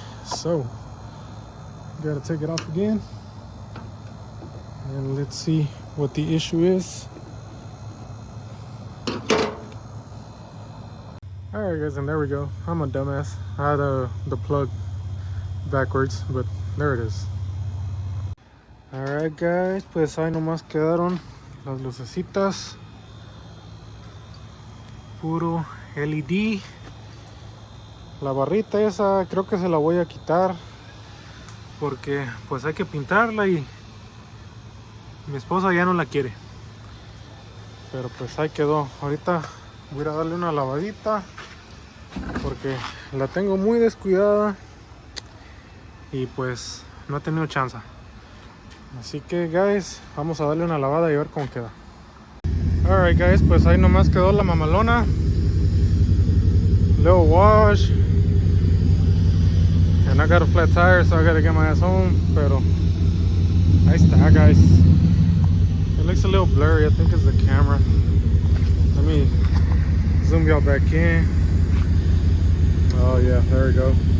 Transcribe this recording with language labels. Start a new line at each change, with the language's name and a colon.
English: So, gotta take it off again. And let's see what the issue is. Alright guys, and there we go. I'm a dumbass. I had the plug backwards, but there it is. Alright guys,
Spanish: pues ahí nomás quedaron las lucecitas. Puro LED. La barrita esa creo que se la voy a quitar porque pues hay que pintarla y mi esposa ya no la quiere. Pero pues ahí quedó. Ahorita voy a darle una lavadita porque la tengo muy descuidada y pues no he tenido chance. Así que guys, vamos a darle una lavada y a ver cómo queda.
English: Alright guys,
Spanish: pues ahí nomás quedó la mamalona.
English: Little wash. And I got a flat tire, so I gotta get my ass home.
Spanish: Pero ahí está guys.
English: It looks a little blurry, I think it's the camera. Let me zoom y'all back in. Oh yeah, there we go.